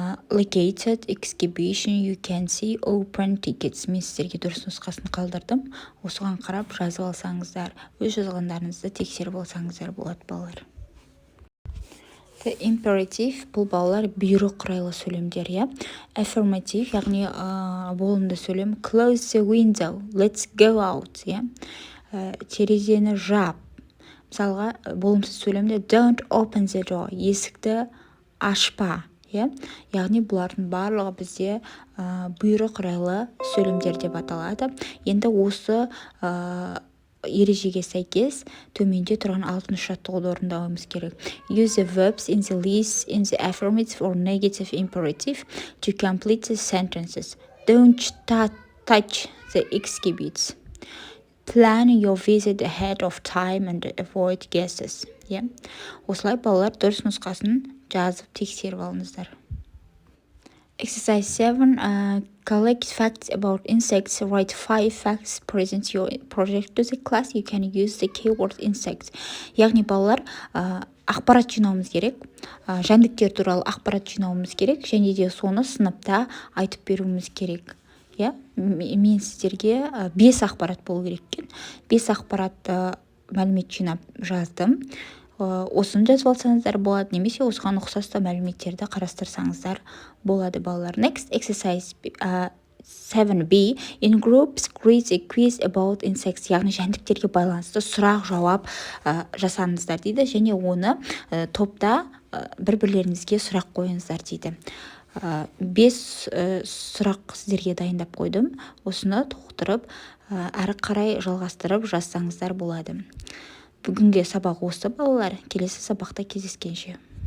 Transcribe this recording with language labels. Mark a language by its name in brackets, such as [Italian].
[English] Located exhibition you can see open tickets. [Kazakh] Мен сіздерге дұрыс нұсқасын қалдырдым. Осыған қарап жазып алсаңыздар, өз жазғандарыңызды тексеріп алсаңыздар болады, балалар. [English] The imperative, [Kazakh] бұл балалар бұйрық құрайлы сөйлемдер, Affirmative, яғни болымды сөйлем. [English] Close the window, let's go out, [Kazakh] терезені жап. Мысалға, болымсыз сөйлемде [English] don't open the door, [Kazakh] есікті ашпа. Яғни бұлардың барлығы бізде бұйрық құрайлы сөйлемдер деп аталады. Енді осы ережеге сәйкес төменде тұрған 6-шы жаттығуды орындауымыз керек. [English] Use the verbs in the list in the affirmative or negative imperative to complete the sentences. Don't touch the exhibits. Plan your visit ahead of time and avoid guesses. [Kazakh] Осылай балалар дұрыс нұсқасын жазып тексеріп алыңыздар. [English] Exercise 7. Collect facts about insects. Write 5 facts. Present your project to the class. You can use the keyword insects. [Kazakh] Яғни балалар ақпарат жинауымыз керек. Жәндіктер туралы ақпарат жинауымыз керек. Және де соны сыныпта айтып беруіміз керек. Мен сіздерге 5 ақпарат болу керек. 5 ақпарат мәлімет жинап жаздым. Осыны жазып алсаңыздар болады, немесе осыған ұқсасты мәліметтерді қарастырсаңыздар болады, балалар. [English] Next, exercise 7b. In groups, create a quiz about insects. [Kazakh] Яғни жәндіктерге байланысты сұрақ жауап жасаңыздар дейді, және оны топта бір-бірлеріңізге сұрақ қойыңыздар дейді. 5 сұрақ сіздерге дайындап қойдым. Осыны толықтырып, әрі қарай жалғастырып жазсаңыздар болады. Бүгінге сабақ осы, балалар. Келесі сабақта кездескенше.